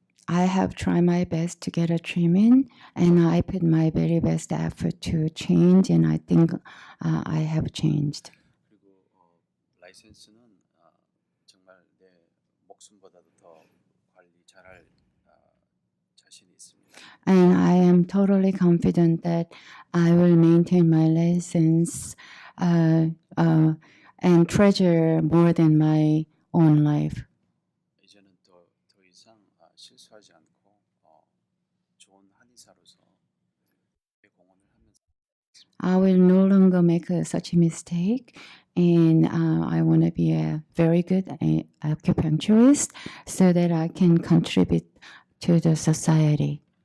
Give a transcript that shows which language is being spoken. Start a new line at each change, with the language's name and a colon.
English: I have tried my best to get a treatment, and I put my very best effort to change, and I think I have changed.
Korean: 그리고 라이센스는 정말 내 목숨보다도 더 관리 잘할 자신이 있습니다.
English: And I am totally confident that I will maintain my license and treasure more than my own life.
Korean: 이제는 더 이상 실수하지 않고 좋은 한의사로서 공헌을 하면서
English: I will no longer make such a mistake, and I want to be a very good acupuncturist so that I can contribute to the society.